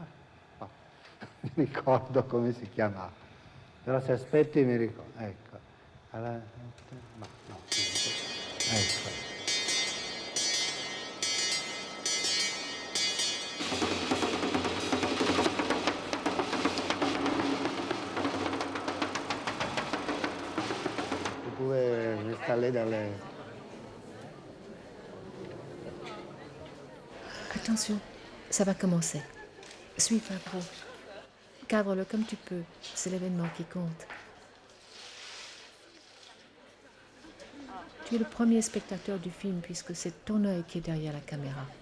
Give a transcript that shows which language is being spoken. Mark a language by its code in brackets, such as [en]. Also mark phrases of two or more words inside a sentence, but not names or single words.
[it] No, mi ricordo come si chiamava, però se aspetti mi ricordo, ecco, ecco. Due installé dalle... [fr] Attention, ça va commencer. Suis Favreau. Cadre-le comme tu peux, c'est l'événement qui compte. Tu es le premier spectateur du film puisque c'est ton œil qui est derrière la caméra.